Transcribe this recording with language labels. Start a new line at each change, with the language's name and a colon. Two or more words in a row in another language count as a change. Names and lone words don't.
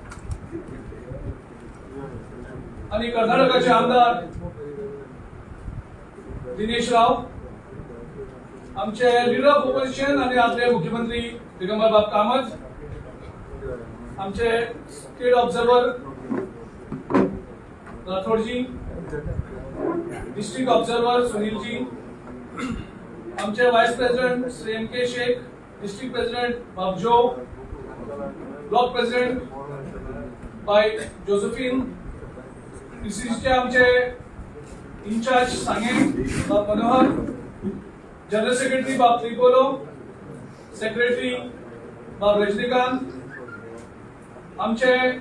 Marathi: आणि कर्नाटकाचे आमदार दिनेश राव, आमचे
English: leader of opposition
Marathi: आणि आपले मुख्यमंत्री दिगंबर बाब कामत, आमचे
English: state observer
Marathi: राठोडजी,
English: district observer
Marathi: सुनीलजी, आमचे
English: vice president
Marathi: श्री एम के शेख,
English: district president
Marathi: बाबजो,
English: block president
Marathi: बाय जोसेफिन, पीसीसीचे आमचे इंचार्ज सांगे बाब मनोहर,
English: general secretary
Marathi: बाब त्रिपोलो, सेक्रेटरी बाब रजनीकांत, आमचे